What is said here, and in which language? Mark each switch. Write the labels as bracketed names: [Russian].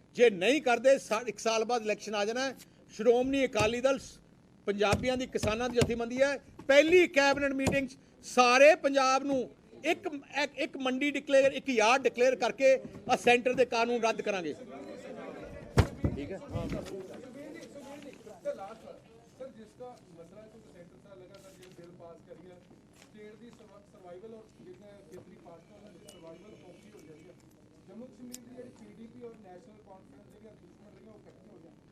[Punjabi] ਜੇ ਨਹੀਂ ਕਰਦੇ 1 ਸਾਲ ਬਾਅਦ ਇਲੈਕਸ਼ਨ ਆ ਜਾਣਾ। ਸ਼੍ਰੋਮਣੀ ਅਕਾਲੀ ਦਲ ਪੰਜਾਬੀਆਂ ਦੀ ਕਿਸਾਨਾਂ ਦੀ ਜਥੇਬੰਦੀ ਹੈ। ਪਹਿਲੀ ਕੈਬਨਿਟ ਮੀਟਿੰਗ 'ਚ ਸਾਰੇ ਪੰਜਾਬ ਨੂੰ ਇੱਕ ਮੰਡੀ ਡਿਕਲੇਅਰ, ਇੱਕ ਯਾਰਡ ਡਿਕਲੇਅਰ ਕਰਕੇ ਆ ਸੈਂਟਰ ਦੇ ਕਾਨੂੰਨ ਰੱਦ ਕਰਾਂਗੇ। ਠੀਕ ਹੈ। [Hindi] सर जिसका मसला है तो सेंटर साहब लगातार जो बिल पास करी है स्टेट [Punjabi] ਦੀ ਸਰਵਾਈਵਲ ਔਰ ਜਿਹੜਾ ਖੇਤਰੀ ਪਾਰਟਨਰਾਂ ਦੀ ਸਰਵਾਈਵਲ ਔਖੀ ਹੋ ਜਾਂਦੀ ਹੈ। ਜੰਮੂ ਕਸ਼ਮੀਰ ਦੀ ਜਿਹੜੀ PDP ਔਰ ਨੈਸ਼ਨਲ ਕਾਨਫਰੰਸ ਜਿਹੜੀਆਂ ਦੁਸ਼ਮਣ ਰਹੀਆਂ ਉਹ ਇਕੱਠੇ ਹੋ ਜਾਣ।